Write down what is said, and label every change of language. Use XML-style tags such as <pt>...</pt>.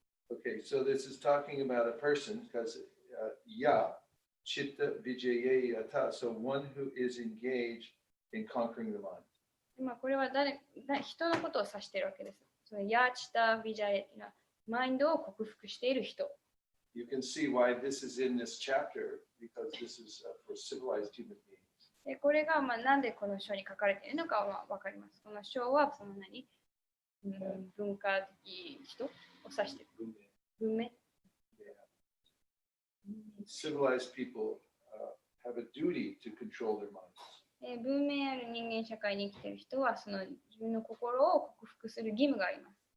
<en>Okay, so this is talking about a person because ya, chitta vijaya yata, so one who is engaged in conquering the mind.</en> <ja>これは人のことを指しているわけです。そのヤチタビジャエというのはマインドを克服している人。</ja> <en>You can see why this is in this chapter because this is for civilized human beings.</en> <ja>でこれがなんでこの章に書かれているのかは分かります。この章はその文化的人を指している。文明。</ja> <en>Civilized people have a duty to control their minds.</en> <ja>文明ある人間社会に生きている人はその自分の心を克服する義務があります。</ja>